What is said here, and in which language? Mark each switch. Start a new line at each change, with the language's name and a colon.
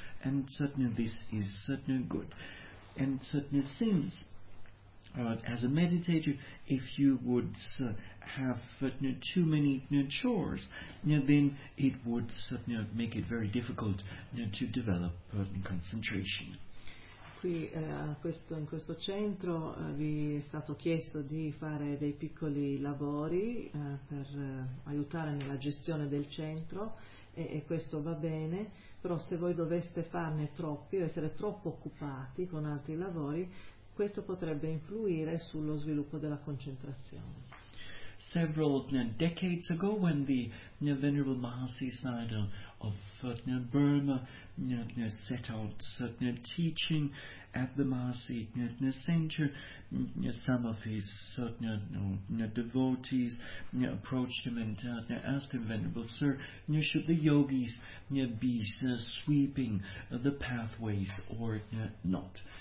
English: And certainly this is certainly good. And certainly since, as a meditator, if you would have too many chores, then it would certainly make it very difficult to develop concentration.
Italian: Qui in questo centro vi è stato chiesto di fare dei piccoli lavori per aiutare nella gestione del centro, e questo va bene, però se voi doveste farne troppi o essere troppo occupati con altri lavori, questo potrebbe influire sullo sviluppo della concentrazione.
English: Several decades ago, when the Venerable Mahasisada of Burma set out teaching at the Mahasi Center, some of his devotees approached him and asked him, "Venerable Sir, should the yogis be sweeping the pathways or not?"